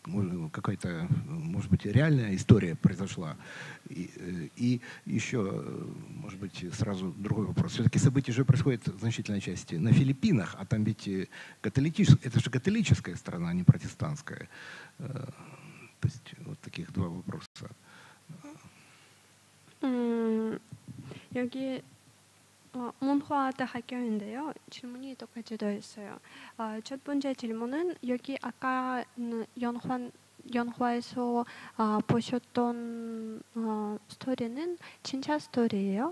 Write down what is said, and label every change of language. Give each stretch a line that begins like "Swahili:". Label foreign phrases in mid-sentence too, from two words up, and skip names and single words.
Russian: какая-то, может быть, реальная история произошла. И еще, может быть, сразу другой вопрос. Все-таки события же происходят в значительной части на Филиппинах, а там ведь это же католическая страна, а не протестантская. То есть вот таких два вопроса.
Korean: 여기 문화 대학교인데요. 질문이 두 가지 더 있어요. 첫 번째 질문은 여기 아까 영화에서 보셨던 스토리는 진짜 스토리예요?